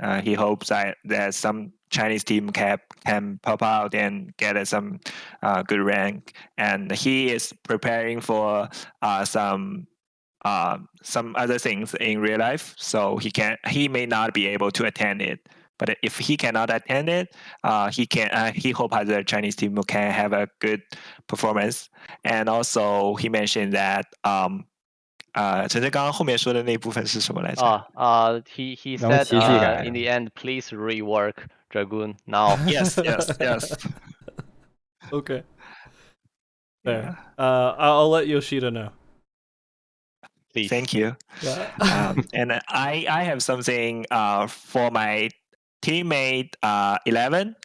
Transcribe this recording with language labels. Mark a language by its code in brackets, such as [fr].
[en] He hopes that some Chinese team can pop out and get some good rank, and he is preparing for some other things in real life, so he may not be able to attend it. But if he cannot attend it, he hope other Chinese team can have a good performance. And also he mentioned that [zh] 陈真刚刚后面说的那部分是什么来着？ [en] He said in the end, please rework Dragoon now. Yes. Okay. Yeah. I'll let Yoshida know. Please. Thank you. And I have something for my teammate 11.